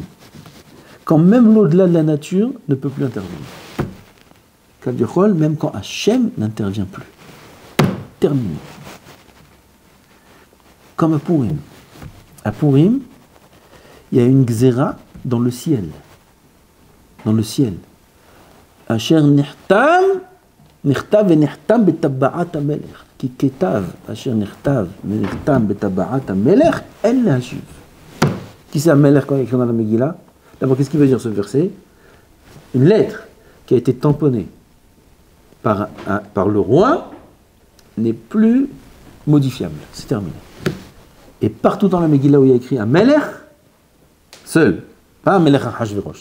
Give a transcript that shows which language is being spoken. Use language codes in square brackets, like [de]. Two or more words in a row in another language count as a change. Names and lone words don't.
[fr] Quand même l'au-delà de la nature ne peut plus intervenir. Même quand Hachem n'intervient plus. Terminé. Comme à Purim. À Purim, il y a une gzera dans le ciel. Dans le ciel. [he] Asher נכתב ונחתם בטבעת המלך, כי כתב אשר נכתב ונחתם בטבעת המלך, אין להשיב. [fr] Qui c'est המלך quand il écrit dans la Megillah? D'abord, qu'est-ce qu'il veut dire ce verset? Une lettre qui a été tamponnée par le roi n'est plus modifiable. C'est terminé. Et partout dans la Megillah où il y a écrit un melech, seul, pas un melech Achashverosh.